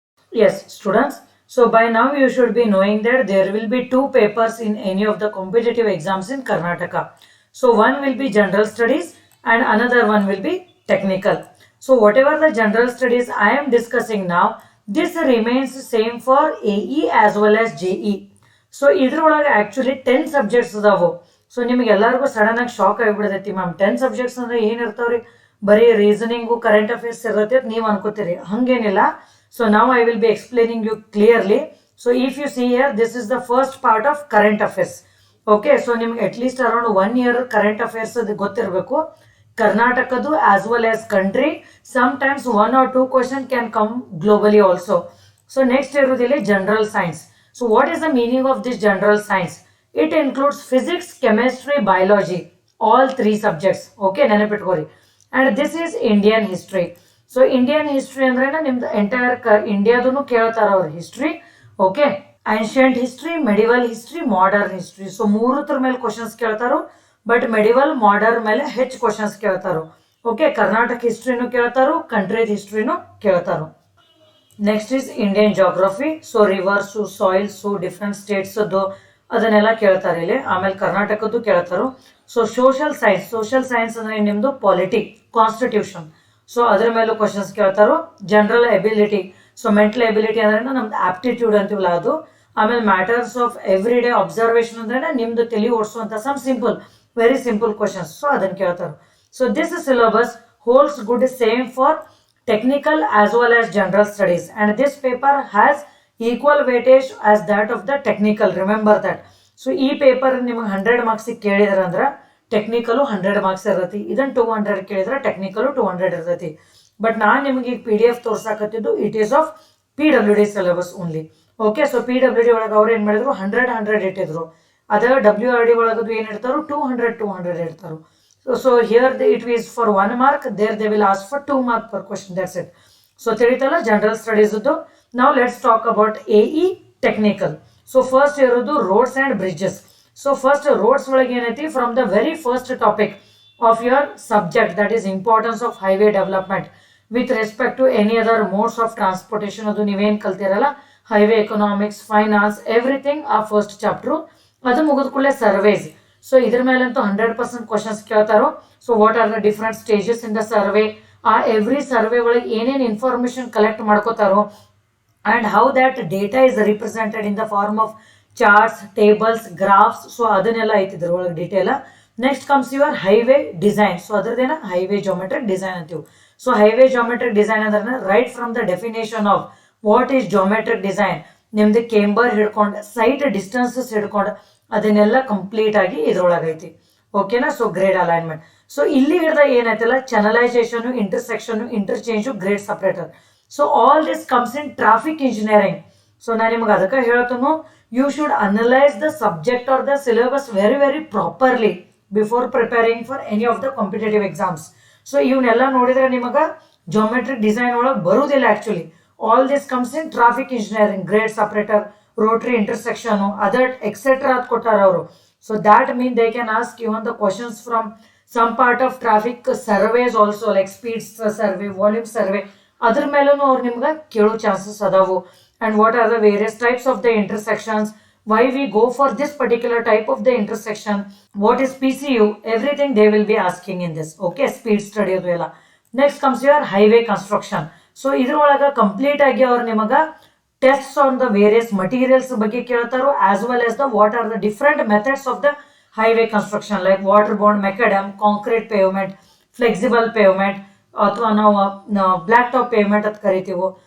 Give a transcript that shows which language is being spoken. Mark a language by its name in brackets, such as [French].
[English] Yes, students. So by now you should be knowing that there will be two papers in any of the competitive exams in Karnataka. So one will be general studies and another one will be technical. So whatever the general studies I am discussing now, this remains same for AE as well as JE. [Kannada] So ಇದ್ರೊಳಗೆ actually 10 subjects ಅದಾವು. So ನಿಮ್ಗೆ ಎಲ್ಲರಿಗೂ sudden ಆಗಿ shock ಆಗಿಬಿಡ್ತೈತಿ ma'am 10 subjects ಅಂದ್ರೆ ಏನಿರ್ತಾವ್ರಿ, ಬರೀ reasoning current affairs ಇರ್ತೈತಿ ಅಂತ ನೀವು ಅನ್ಕೋತೀರಿ. ಹಂಗೇನಿಲ್ಲ. [English] so [Kannada] ನಾವು [English] I will be explaining you clearly. So if you see here, this is the first part of current affairs. [Kannada] Okay, so ನಿಮ್ಗೆ at least around 1 year current affairs ಅದು ಗೊತ್ತಿರಬೇಕು. [English] ಕರ್ನಾಟಕದು as well as country. Sometimes 1 or 2 question can come globally also. [Kannada] So next ಇರುವುದಿಲ್ಲ general science. [English] So what is the meaning of this general science? It includes physics, chemistry, biology, all 3 subjects. Okay, [Kannada] ನೆನಪಿಟ್ಕೋರಿ. [English] And this is Indian history. So Indian history [Kannada] ಅಂದ್ರೆ ನಿಮ್ದು entire ಇಂಡಿಯಾದೂ ಕೇಳ್ತಾರ ಅವ್ರ history. [English] Okay, ancient history, medieval history, modern history. [Kannada] So ಮೂರತ್ರ ಮೇಲೆ questions ಕೇಳ್ತಾರೋ, but medieval modern ಮೇಲೆ ಹೆಚ್ಚು questions ಕೇಳ್ತಾರೋ. Okay, Karnataka ಹಿಸ್ಟ್ರಿನೂ ಕೇಳ್ತಾರೋ, country ಹಿಸ್ಟ್ರಿನೂ ಕೇಳ್ತಾರೋ. [English] Next is Indian geography. [Kannada] So rivers, ಸಾಯಿಲ್ಸು, different ಸ್ಟೇಟ್ಸದ್ದು ಅದನ್ನೆಲ್ಲ ಕೇಳ್ತಾರೆ ಇಲ್ಲಿ. ಆಮೇಲೆ ಕರ್ನಾಟಕದ್ದು ಕೇಳ್ತಾರೋ. ಸೊ ಸೋಷಲ್ ಸೈನ್ಸ್ ಅಂದ್ರೆ ನಿಮ್ಮದು ಪಾಲಿಟಿ, ಕಾನ್ಸ್ಟಿಟ್ಯೂಷನ್. ಸೊ ಅದ್ರ ಮೇಲೂ questions ಕೇಳ್ತಾರೋ. General ability, so mental ability ಅಂದ್ರೆ ನಮ್ದು ಆಪ್ಟಿಟ್ಯೂಡ್ ಅಂತೀವಲ್ಲ ಅದು. ಆಮೇಲೆ [English] matters of every day observation [Kannada] ಅಂದ್ರೆ ನಿಮ್ದು ತಲೆ ಓಡಿಸುವಂಥ [English] Some simple, very simple questions. [Kannada] So ಅದನ್ನು ಕೇಳ್ತಾರೆ. [English] So this syllabus holds good same for technical as well as general studies, and this paper has equal weightage as that of the technical. Remember that. [Kannada] So ಈ paper ನಿಮಗೆ 100 marks ಕೇಳಿದ್ರ ಅಂದ್ರೆ technical 100 marks ಇರ್ತೈತಿ. ಇದನ್ನು 200 ಕೇಳಿದ್ರೆ technical 200 ಇರ್ತೈತಿ. But ನಾನು ನಿಮಗೆ ಈಗ PDF ತೋರ್ಸಾಕತ್ತಿದ್ದು [English] It is of PWD syllabus only. [Kannada] Okay, so PWD ಒಳಗೆ ಅವ್ರು ಏನು ಮಾಡಿದ್ರು 100 ಇಟ್ಟಿದ್ರು. ಅದೇ WRD ಒಳಗದು ಏನು ಇಡ್ತಾರೋ 200 ಇಡ್ತಾರೋ. [English] So here it is for 1 mark, there they will ask for 2 mark per question. That's it. [Kannada] So ತಿಳಿತಲ್ಲ general studies ಇದ್ದು. [English] Now let's talk about AE technical. So first [Kannada] ಇರೋದು [English] roads and bridges. So first roads [Kannada] ಒಳಗೆ ಏನೈತಿ, [English] from the very first topic of your subject, that is importance of highway development with respect to any other modes of transportation. [Kannada] ಅದು ನೀವೇನು ಕಲ್ತಿರಲ್ಲ, [English] highway economics, finance, everything [Kannada] ಆ first chapter. ಅದು ಮುಗಿದ ಕೂಡಲೇ service. So ಇದ್ರ ಮೇಲಂತೂ 100% questions ಕೇಳ್ತಾರೋ. [English] so what are the different stages in the survey, ಆ every survey [Kannada] ಒಳಗೆ ಏನೇನು information collect ಮಾಡ್ಕೋತಾರೋ, [English] And how that data is represented in the form of charts, tables, graphs. [Kannada] So ಅದನ್ನೆಲ್ಲ ಐತಿದ್ರ ಒಳಗೆ detail. [English] Next comes your highway design. [Kannada] So ಅದ್ರದ್ದೇನ highway geometric design ಅಂತೀವಿ. So highway geometric design ಅಂದ್ರೆ [English] right from the definition of what is geometric design, [Kannada] ನಿಮ್ದು camber ಹಿಡ್ಕೊಂಡು site distances ಹಿಡ್ಕೊಂಡು ಅದನ್ನೆಲ್ಲ complete ಆಗಿ ಇದ್ರೊಳಗೈತಿ. ಓಕೆನಾ. So grade alignment. ಸೊ ಇಲ್ಲಿ ಹಿಡ್ದ ಏನೈತಲ್ಲ, ಚಾನಲೈಸೇಷನ್, intersection, ಇಂಟರ್ಚೇಂಜು, grade separator. [English] So all this comes in traffic engineering. [Kannada] So ನಾನು ನಿಮ್ಗೆ ಅದಕ್ಕೆ ಹೇಳ್ತೇನೆ, [English] You should analyse the subject or the syllabus very very properly. before preparing for any of the competitive exams. [Kannada] So ಇವನ್ನೆಲ್ಲ ನೋಡಿದ್ರೆ ನಿಮಗೆ geometric design ಒಳಗೆ ಬರುವುದಿಲ್ಲ actually. [English] All this comes in traffic engineering, grade separator, rotary intersection, other etc. [Kannada] ಅದ್ ಕೊಟ್ಟಾರ ಅವರು. [English] So that means they can ask even the questions from some part of traffic surveys also, like speed survey, volume survey. [Kannada] ಅದ್ರ ಮೇಲೂ ಅವ್ರು ನಿಮ್ಗೆ ಕೇಳೋ chances ಅದಾವು. [English] And what are the various types of the intersections, why we go for this particular type of the intersection, what is PCU, everything they will be asking in this. Okay, speed study [Kannada] ಅದು ಎಲ್ಲ. [English] Next comes your highway construction. So [Kannada] ಇದ್ರೊಳಗ complete ಆಗಿ ಅವ್ರು ನಿಮಗ [English] tests on the various materials [Kannada] ಬಗ್ಗೆ ಕೇಳ್ತಾರೋ, [English] as well as the what are the different methods of the highway construction, like waterborne macadam, concrete pavement, flexible pavement, [Kannada] ಅಥವಾ ನಾವು block top payment ಅಂತ ಕರಿತೀವಿ.